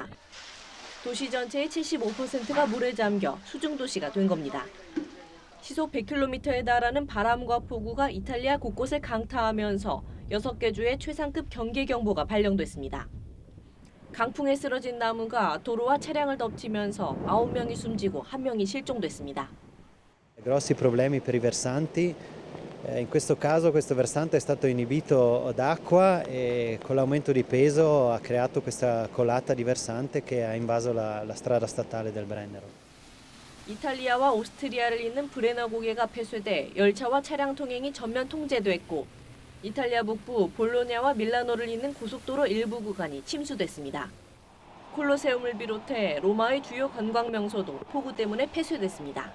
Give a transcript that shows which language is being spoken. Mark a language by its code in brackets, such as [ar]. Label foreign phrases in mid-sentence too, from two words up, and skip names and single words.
[ko] 도시 전체의 75%가 물에 잠겨 수중도시가 된 겁니다. 시속 100km에 달하는 바람과 폭우가 이탈리아 곳곳을 강타하면서 6개 주에 최상급 경계경보가 발령됐습니다. 강풍에 쓰러진 나무가 도로와 차량을 덮치면서 9명이 숨지고 1명이 실종됐습니다. [it] Grossi problemi per i versanti. In questo caso questo versante è stato inibito d'acqua e con l'aumento di peso ha creato questa colata di versante che ha invaso la strada statale del Brennero. [ko] 이탈리아와 오스트리아를 잇는 브레너 고개가 폐쇄돼 열차와 차량 통행이 전면 통제됐고 이탈리아 북부 볼로냐와 밀라노를 잇는 고속도로 일부 구간이 침수됐습니다. 콜로세움을 비롯해 로마의 주요 관광 명소도 폭우 때문에 폐쇄됐습니다.